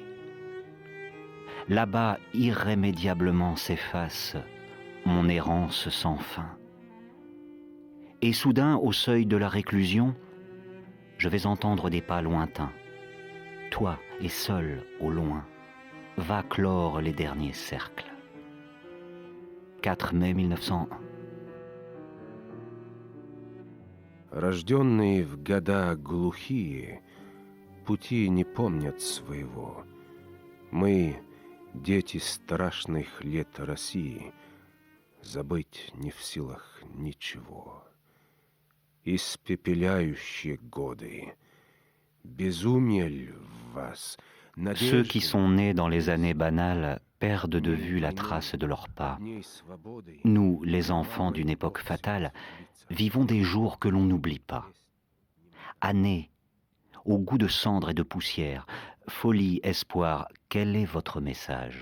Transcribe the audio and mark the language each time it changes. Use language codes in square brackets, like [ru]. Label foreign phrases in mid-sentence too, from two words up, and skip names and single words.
[fr] Là-bas, irrémédiablement s'efface mon errance sans fin. Et soudain, au seuil de la réclusion, je vais entendre des pas lointains. Toi, et seul, au loin, va clore les derniers cercles. 4 mai 1901. [ru] Рожденные в года глухие, пути не помнят своего. Мы, дети страшных лет России, забыть не в силах ничего. Испепеляющие годы, безумие ль в вас, [fr] Ceux qui sont nés dans les années banales perdent de vue la trace de leurs pas. Nous, les enfants d'une époque fatale, vivons des jours que l'on n'oublie pas. Années, au goût de cendre et de poussière, folie, espoir, quel est votre message?